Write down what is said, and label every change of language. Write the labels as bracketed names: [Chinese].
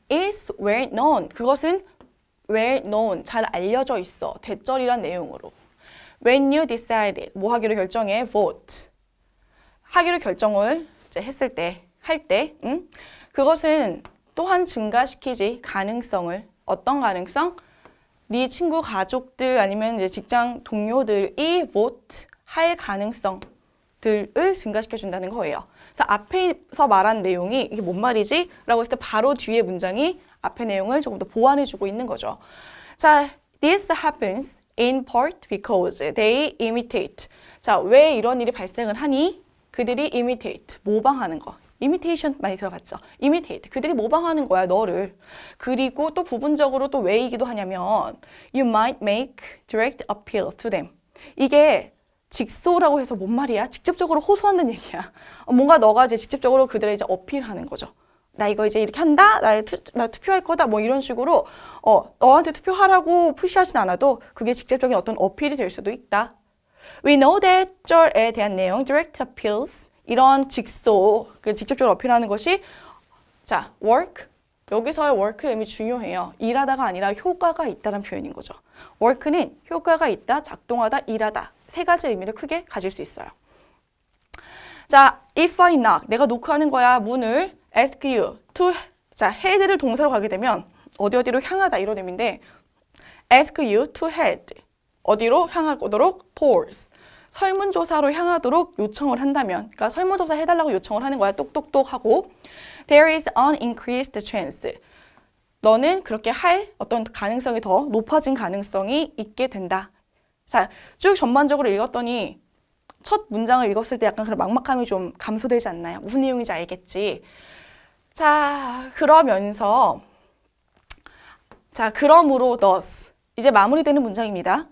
[English] is where known [Korean] 그것은 where known 잘 알려져 있어 대절이란 내용으로 [English] when you decided [Korean] 뭐 하기로 결정해 vote 하기로 결정을 이제 했을 때 할 때 그것은 또한 증가시키지 가능성을 어떤 가능성? 네 친구 가족들 아니면 이제 직장 동료들이 vote 할 가능성들을 증가시켜 준다는 거예요. 그래서 앞에서 말한 내용이 이게 뭔 말이지? 라고 했을 때 바로 뒤에 문장이 앞에 내용을 조금 더 보완해주고 있는 거죠. [English] 자, this happens in part because they imitate. [Korean] 자, 왜 이런 일이 발생을 하니? 그들이 imitate, 모방하는 거. imitation 많이 들어봤죠? imitate, 그들이 모방하는 거야, 너를. 그리고 또 부분적으로 또 왜이기도 하냐면 [English] you might make direct appeals to them. [Korean] 이게 직소라고 해서 뭔 말이야? 직접적으로 호소한다는 얘기야. 뭔가 너가 이제 직접적으로 그들을 이제 어필하는 거죠. 나 이거 이제 이렇게 한다? 나 투표할 거다? 뭐 이런 식으로 너한테 투표하라고 푸시하진 않아도 그게 직접적인 어떤 어필이 될 수도 있다. [English] We know that [Korean] 절에 대한 내용, [English] direct appeals [Korean] 이런 직소, 직접적으로 어필하는 것이 자, work 여기서의 work의 의미 중요해요. 일하다가 아니라 효과가 있다는 표현인 거죠. work는 효과가 있다, 작동하다, 일하다 세 가지 의미를 크게 가질 수 있어요. 자, [English] if I knock [Korean] 내가 노크하는 거야 문을 ask you to 자 head를 동사로 가게 되면 어디로 향하다 이런 의미인데 [English] ask you to head [Korean] 어디로 향하도록 [English] towards [Korean] 설문조사로 향하도록 요청을 한다면, 그러니까 설문조사 해달라고 요청을 하는 거야. 똑똑똑 하고. [English] There is an increased chance. [Korean] 너는 그렇게 할 어떤 가능성이 더 높아진 가능성이 있게 된다. 자, 쭉 전반적으로 읽었더니 첫 문장을 읽었을 때 약간 그런 막막함이 좀 감소되지 않나요? 무슨 내용인지 알겠지? 자, 그러면서 자, 그러므로 thus 이제 마무리되는 문장입니다.